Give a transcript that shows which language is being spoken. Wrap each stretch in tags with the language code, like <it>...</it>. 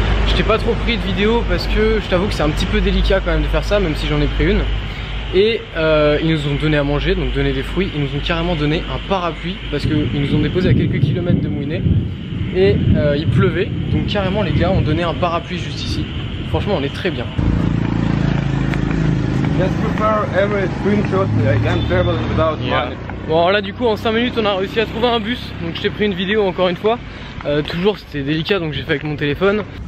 <fr>Je t'ai pas trop pris de vidéo parce que je t'avoue que c'est un petit peu délicat quand même de faire ça, même si j'en ai pris une. Et ils nous ont donné à manger, donc donné des fruits. Ils nous ont carrément donné un parapluie parce qu'ils nous ont déposé à quelques kilomètres de Mouinet. Et il pleuvait, donc carrément les gars ont donné un parapluie juste ici. Franchement on est très bien.</fr> <en>Just prepare every screenshot and travel without money.</en> <fr>Bon alors là du coup en 5 minutes on a réussi à trouver un bus. Donc je t'ai pris une vidéo encore une fois. Toujours c'était délicat donc j'ai fait avec mon téléphone.</fr>